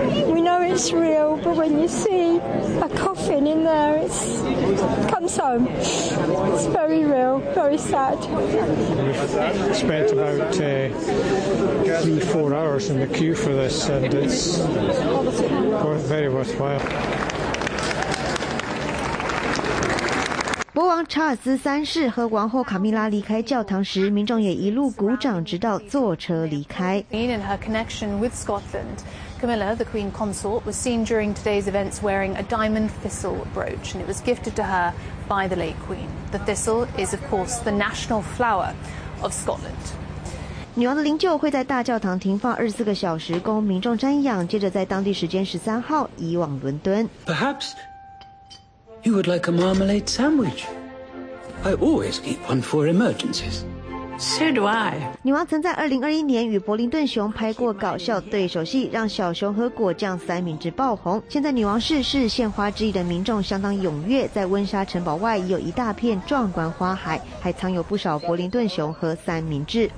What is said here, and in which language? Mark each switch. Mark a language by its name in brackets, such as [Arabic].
[English] We know it's real, but when you see a coffin in there, it comes home. It's very real, very sad. We've spent about three, four hours in the queue for this, and it's very worthwhile. [Chinese] 国王查尔斯三世和王后卡米拉离开教堂时，民众也一路鼓掌，直到坐车离开。 [English] Queen and her connection with Scotland, Camilla, the Queen consort, was seen during today's events wearing a diamond thistle brooch, and it was gifted to her by the late Queen. The thistle is, of course, the national flower of Scotland. [Chinese] 女王的灵柩会在大教堂停放24个小时，供民众瞻仰，接着在当地时间13号移往伦敦。 [English] Perhaps. You would like a marmalade sandwich. I always keep one for emergencies. So do I. [Chinese] 女王曾在2021年与柏林顿熊拍过搞笑对手戏，让小熊和果酱三明治爆红。现在女王逝世，献花之意的民众相当踊跃，在温莎城堡外有一大片壮观花海，还藏有不少柏林顿熊和三明治。